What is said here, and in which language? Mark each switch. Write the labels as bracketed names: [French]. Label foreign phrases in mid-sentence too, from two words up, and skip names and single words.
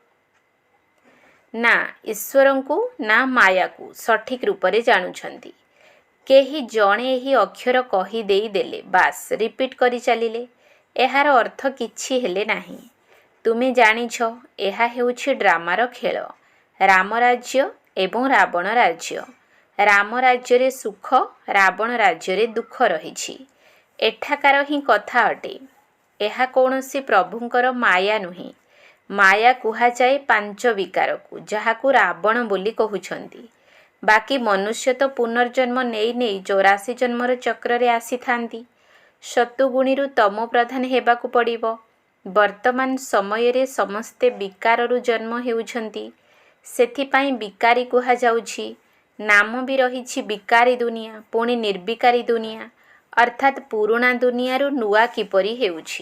[Odia] ନା ଈଶ୍ୱରଙ୍କୁ ନା ମାୟା କୁ ସଠିକ ରୂପ ରେ ଜାଣୁଛନ୍ତି। କେହି ଜଣେ ଏହି ଅକ୍ଷର କହି ଦେଇ ଦେଲେ ବାସ୍ ରିପିଟ୍ କରି ଚାଲିଲେ। ଏହାର ଅର୍ଥ କିଛି ହେଲେ ନାହିଁ। ତୁମେ ଜାଣିଛ ଏହା ହେଉଛି ଡ୍ରାମାର ଖେଳ। ରାମ ରାଜ୍ୟ ଏବଂ ରାବଣ ରାଜ୍ୟ। ରାମ ରାଜ୍ୟ ରେ ସୁଖ, ରାବଣ ରାଜ୍ୟ ରେ ଦୁଃଖ ରହିଛି। ଏଠାକାର ହିଁ କଥା ଅଟେ। ଏହା କୌଣସି ପ୍ରଭୁଙ୍କର ମାୟା ନୁହେଁ। ମାୟା କୁହା ଯାଏ 5 ବିକାର କୁ, ଯାହାକୁ ରାବଣ ବୋଲି କହୁଛନ୍ତି। ବାକି ମନୁଷ୍ୟ ତ ପୁନର୍ଜନ୍ମ ନେଇ ନେଇ 84 ଜନ୍ମର ଚକ୍ର ରେ ଆସି ଥାଆନ୍ତି। ଶତୁଗୁଣୀରୁ ତମୋ ପ୍ରଧାନ ହେବାକୁ ପଡ଼ିବ। ବର୍ତ୍ତମାନ ସମୟ ରେ ସମସ୍ତେ ବିକାରରୁ ଜନ୍ମ ହେଉଛନ୍ତି। ସେଥିପାଇଁ ବିକାରୀ କୁହା ଯାଉଛି। ନାମ ଭି ରହିଛି ବିକାରୀ ଦୁନିଆ, ପୁଣି ନିର୍ବିକାରୀ ଦୁନିଆ ଅର୍ଥାତ ପୁରୁଣା ଦୁନିଆରୁ ନୂଆ କିପରି ହେଉଛି।